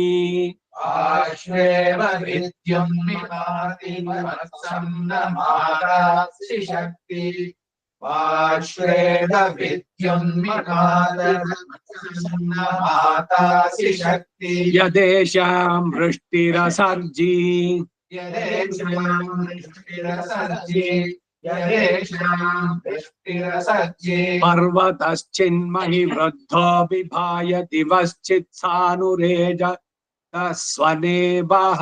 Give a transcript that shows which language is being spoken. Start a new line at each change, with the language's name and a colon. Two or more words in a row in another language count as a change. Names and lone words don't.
Sanskrit: ಆಶ್ವೇವ ವಿದ್ಯುನ್ಮಿಮಾತಿ ವತ್ಸಂ ನ ಮಾತಾಸಿ ಶಕ್ತಿ ಆಶ್ವೇವ ವಿದ್ಯುನ್ಮಿಮಾತಿ ವತ್ಸಂ ನ ಮಾತಾಸಿ ಶಕ್ತಿ ಯದೇಶಾಂ ವೃಷ್ಟಿರಸರ್ಜಿ ಯದೇಶಾಂ ವೃಷ್ಟಿರಸರ್ಜಿ ಯದೇಶಾಂ ವೃಷ್ಟಿರಸರ್ಜಿ ಪರ್ವತಶ್ಚಿನ್ಮಹಿ ವೃದ್ಧೋ ವಿಭಾಯ ದಿವಶ್ಚಿತ್ ಸಾನುರೇಜ ಸ್ವನೇಬಃ